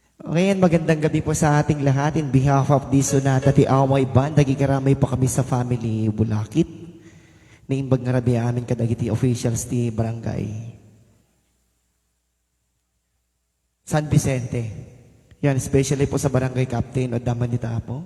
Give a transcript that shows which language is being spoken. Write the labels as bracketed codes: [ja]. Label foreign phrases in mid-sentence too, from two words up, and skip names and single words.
[tl] Ngayon, magandang gabi po sa ating lahat. [en] In behalf of the SUNATA, [ilo] ti Away Band, nagikaramay po kami sa family Bulaquit. Naimbag nga rabi amin kadagiti officials ti barangay San Vicente. [tl] Yan, especially po sa barangay captain o daman ni Tapo.